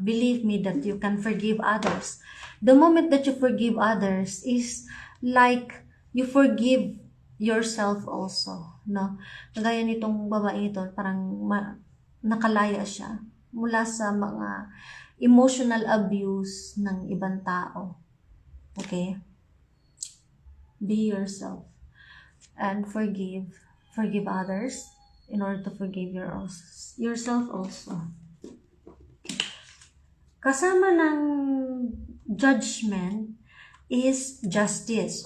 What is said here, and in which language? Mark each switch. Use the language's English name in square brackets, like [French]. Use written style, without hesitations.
[English] Believe me that you can forgive others. The moment that you forgive others is like you forgive yourself also, no? [Filipino] Kagaya nitong babae ito, parang nakalaya siya mula sa mga emotional abuse ng ibang tao. [English] Okay? Be yourself and forgive others in order to forgive yourself also. [Filipino] Kasama ng Judgment is Justice.